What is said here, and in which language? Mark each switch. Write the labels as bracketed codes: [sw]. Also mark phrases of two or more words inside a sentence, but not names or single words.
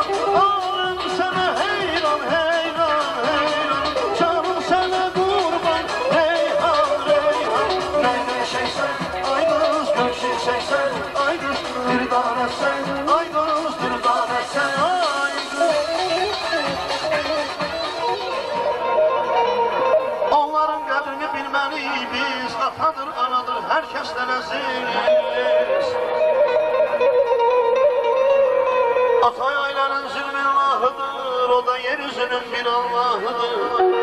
[tr] Alım sana heyran, heyran, heyran. Canım sana kurban, reyhan, reyhan. Ne şeysen, ay kız, gülşin şeysen, ay kız. Bir tane sen, ay kız, bir tane sen, ay kız. [az] Onların qədrini bilməli biz, atadır, anadır, hər kəsdən əziz. Atay ailənin zülmün Allahıdır, o da yeryüzünün bir Allahıdır.